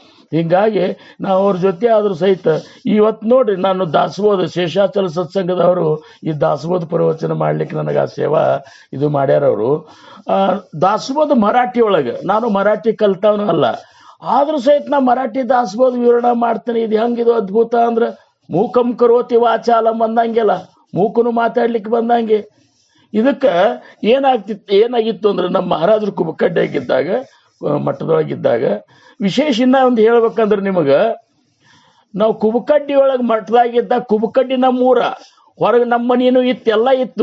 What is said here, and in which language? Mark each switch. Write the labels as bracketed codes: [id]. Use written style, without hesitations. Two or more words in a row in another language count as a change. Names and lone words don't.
[kn] ಹಿಂಗಾಗಿ ನಾವು ಅವ್ರ ಜೊತೆ ಆದ್ರೂ ಸಹಿತ ಇವತ್ತು ನೋಡ್ರಿ, ನಾನು ದಾಸಬೋಧ ಶೇಷಾಚಲ ಸತ್ಸಂಗದವರು ಈ ದಾಸಬೋಧ ಪ್ರವಚನ ಮಾಡ್ಲಿಕ್ಕೆ ನನಗೆ ಆ ಸೇವಾ ಇದು ಮಾಡ್ಯಾರವರು. ದಾಸಬೋಧ ಮರಾಠಿ ಒಳಗೆ, ನಾನು ಮರಾಠಿ ಕಲ್ತವನು ಅಲ್ಲ, ಆದ್ರೂ ಸಹಿತ ನಾ ಮರಾಠಿ ದಾಸಬೋಧ ವಿವರಣೆ ಮಾಡ್ತೇನೆ. ಇದು ಹೆಂಗಿದು ಅದ್ಭುತ ಅಂದ್ರೆ, [sa] ಮೂಕಂ ಕರೋತಿ ವಾಚಾಲಂ [kn] ಬಂದಂಗೆಲ್ಲ, ಮೂಕನು ಮಾತಾಡ್ಲಿಕ್ಕೆ ಬಂದಂಗೆ. ಇದಕ್ಕೆ ಏನಾಗಿತ್ತು ಅಂದ್ರೆ, ನಮ್ಮ ಮಹಾರಾಜರು ಕುಬಕಡ್ಡಿಯಾಗಿದ್ದಾಗ, ಮಠದೊಳಗಿದ್ದಾಗ, ವಿಶೇಷ ಇನ್ನ ಒಂದು ಹೇಳ್ಬೇಕಂದ್ರೆ ನಿಮಗೆ, ನಾವು ಕುಬಕಡ್ಡಿ ಒಳಗೆ ಮಠದಾಗಿದ್ದಾಗ, ಕುಬಕಡ್ಡಿ ನಮ್ಮೂರ ಹೊರಗೆ ನಮ್ಮ ಮನೇನು ಇತ್ತು, ಎಲ್ಲ ಇತ್ತು.